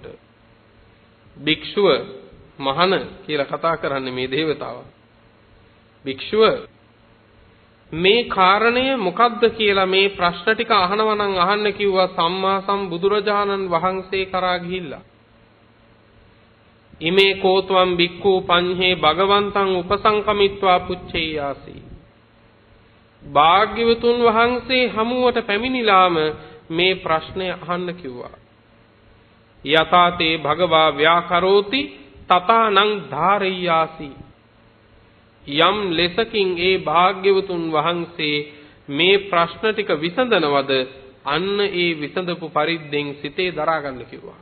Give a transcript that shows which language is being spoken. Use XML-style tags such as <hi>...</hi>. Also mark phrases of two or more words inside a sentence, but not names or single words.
<si>භික්ෂුව මහන කියලා කතා කරන්නේ මේ దేవතාවා. භික්ෂුව මේ කාරණය මොකක්ද කියලා මේ ප්‍රශ්න ටික අහනවා නම් අහන්න කිව්වා සම්මා සම්බුදුරජාණන් වහන්සේ කරා ගිහිල්ලා.</si> <pi>ඉමේ කෝත්වම් බික්ඛු පඤ්හේ භගවන්තං උපසංකමිත්වා පුච්චේයාසි.</pi> <si>භාග්‍යවතුන් වහන්සේ හමුවට පැමිණිලාම මේ ප්‍රශ්නය අහන්න කිව්වා.</si> <pi>යතාතේ භගවා ව්‍යාකරෝති තථානං ධාරෙය්‍යාසි.</pi> <si>යම් ලෙසකින් ඒ භාග්‍යවතුන් වහන්සේ මේ ප්‍රශ්න ටික විසඳනවද අන්න ඒ විසඳපු පරිද්දෙන් සිතේ දරා ගන්න කිව්වා.</si>